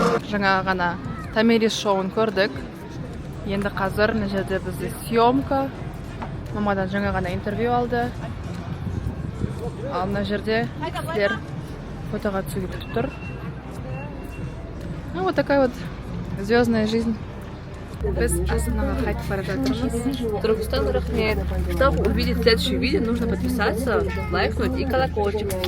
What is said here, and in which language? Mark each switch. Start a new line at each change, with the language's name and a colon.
Kazakh: Жаңа ғана Тамирис шоуын көрдік. Енді қазір мына жерде бізде съемка. Мамадан жаңа ғана интервью алды. Ал мына жерде кісілер фотоға түсуге күтіп тұр.
Russian: Вот такая вот звездная жизнь.
Kazakh: Біз астанаға қайтып бара жатырмыз. Туркестан, рахмет.
Russian: Чтобы увидеть следующее видео, нужно подписаться, лайкнуть и колокольчик.